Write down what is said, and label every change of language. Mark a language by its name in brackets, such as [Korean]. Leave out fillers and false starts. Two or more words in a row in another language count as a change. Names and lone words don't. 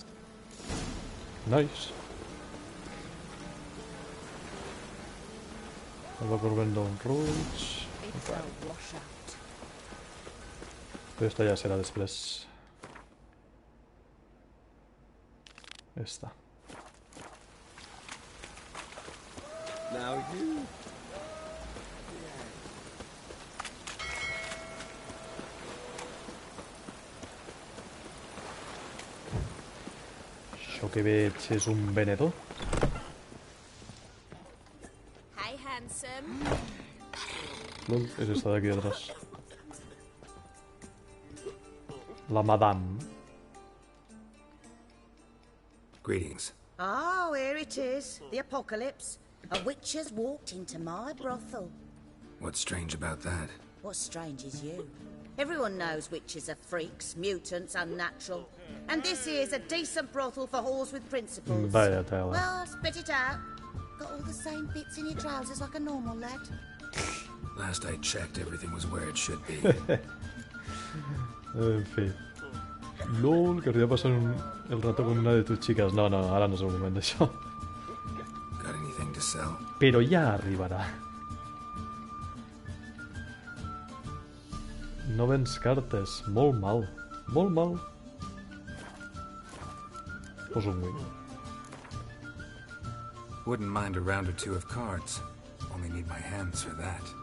[English] Nice. [Spanish] Habla con Vernon Roach. [Catalan] Però esta ja serà després. Esta. [English] Now you... [Catalan] Això que veig és un venedor. [English] Hi, handsome. [Catalan] Lol, és esta d'aquí atrás. La madame. [English] Greetings. Oh, here it is. The apocalypse. A witch has walked into my brothel. What's strange about that? What's strange is you. Everyone knows witches are freaks, mutants, unnatural. And this here's a decent brothel for whores with principles. [Spanish] Vaya tela. [English] Well, spit it out. Got all the same bits in your trousers like a normal lad. Last I checked, everything was where it should be. [Catalan] En fi. [Spanish] LOL, querría pasar el rato con una de tus chicas. [Catalan] No, no, ara no és el moment d'això. [English] Got anything to sell? [Catalan] Però ja arribarà. No vens cartes. Molt mal. Molt mal. Poso un win. [English] Wouldn't mind a round or two of cards. Only need my hands for that.